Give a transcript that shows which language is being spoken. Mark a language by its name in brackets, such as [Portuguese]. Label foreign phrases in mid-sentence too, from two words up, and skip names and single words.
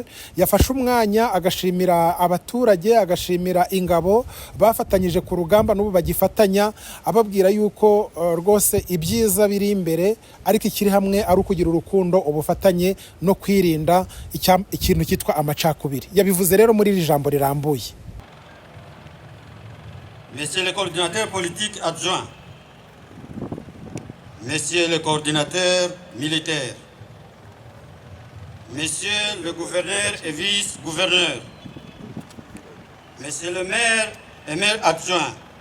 [Kinyarwanda] Yafashe umwanya agashimira abaturage, agashimira ingabo bafatanyije ku rugamba n'ubu bagifatanya, ababwira yuko rwose ibyiza biri imbere, ariko ikiri hamwe ari ukugira urukundo, ubufatanye no kwirinda ikintu cyitwa amacakubiri. Yabivuze rero muri iri jambo rirambuye. [French] Monsieur le coordinateur politique adjoint, Monsieur le coordinateur militaire, Monsieur le gouverneur et vice-gouverneur, Monsieur le maire et maire adjoint,